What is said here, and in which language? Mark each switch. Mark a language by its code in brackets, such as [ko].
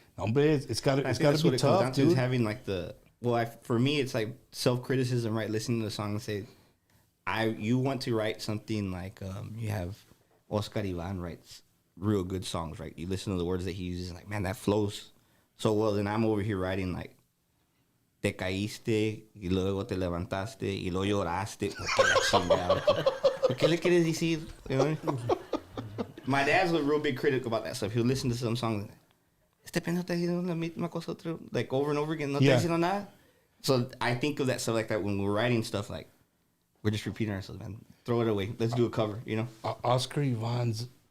[en] Hombre, it's got to be tough, dude. Is having like for me, it's like self-criticism, right? Listening to the song and say, you want to write something like you have Oscar Ivan writes real good songs, right? You listen to the words that he uses, like, man, that flows so well. Then I'm over here writing like, [es] te caíste y luego te levantaste y luego lloraste. ¿Por qué le quieres decir? [en] You know? My dad's a real big critic about that stuff. He'll listen to some songs. [es] Este pendejo está diciendo la misma cosa otra, [en] like over and over again. [es] No está diciendo nada. [en] So I think of that stuff like that when we're writing stuff. Like, we're just repeating ourselves, man. Throw it away. Let's do a cover. You know. Oscar Ivan's.